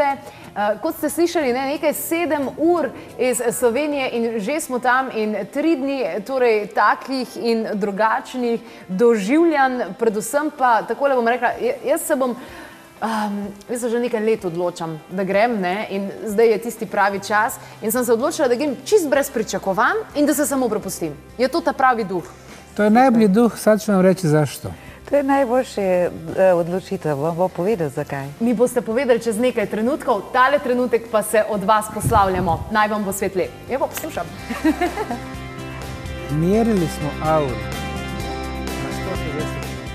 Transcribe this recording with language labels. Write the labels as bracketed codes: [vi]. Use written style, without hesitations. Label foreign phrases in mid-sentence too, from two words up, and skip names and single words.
[sl] Kot ste slišali, nekaj 7 ur iz Slovenije in že smo tam in 3 dni torej takih in drugačnih doživljanj, predvsem pa takole bom rekla, jaz se že nekaj let odločam, da grem in zdaj je tisti pravi čas in sem se odločila, da grem čist brez pričakovanj in da se samo prepustim. Je to ta pravi duh? [bs] To je najbolji duh, sad ću vam reći zašto. [sl] To je najboljša odločitev, vam bo povedal zakaj. Mi boste povedali čez nekaj trenutkov, tale trenutek pa se od vas poslavljamo. Naj vam bo svet lep. [bs] Evo, poslušam. Mjerili smo auru na 160